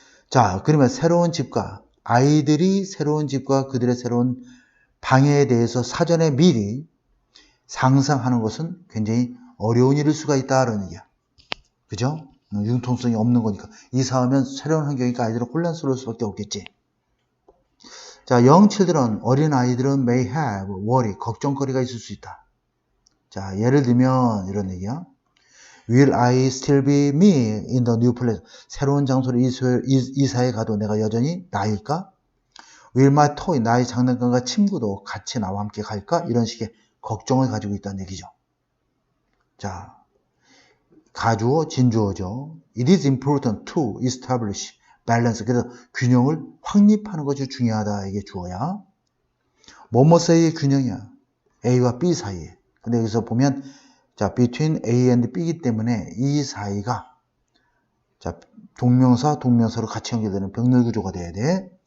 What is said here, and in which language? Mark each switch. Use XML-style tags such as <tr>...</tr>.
<ko>자, 그러면 새로운 집과 아이들이 새로운 집과 그들의 새로운 방에 대해서 사전에 미리 상상하는 것은 굉장히 어려운 일일 수가 있다는 얘기야. 그죠? 융통성이 없는 거니까. 이사하면 새로운 환경이니까 아이들은 혼란스러울 수밖에 없겠지. 자,</ko> <en>young children,</en> <ko>어린 아이들은</ko> <en>may have worry,</en> <ko>걱정거리가 있을 수 있다. 자, 예를 들면 이런 얘기야.</ko> <en>Will I still be me in the new place?</en> <ko>새로운 장소로 이사에 가도 내가 여전히 나일까?</ko> <en>Will my toy,</en> <ko>나의 장난감과 친구도 같이 나와 함께 갈까? 이런 식의 걱정을 가지고 있다는 얘기죠. 자, 가주어, 진주어죠.</ko> <en>It is important to establish balance.</en> <ko>그래서 균형을 확립하는 것이 중요하다. 이게 주어야. 뭐뭐 사이의 균형이야. A와 B 사이에. 근데 여기서 보면 자,</ko> <en>between A and B</en> <ko>이기 때문에 이 사이가 자, 동명사로 같이 연결되는 병렬 구조가 돼야 돼.</ko>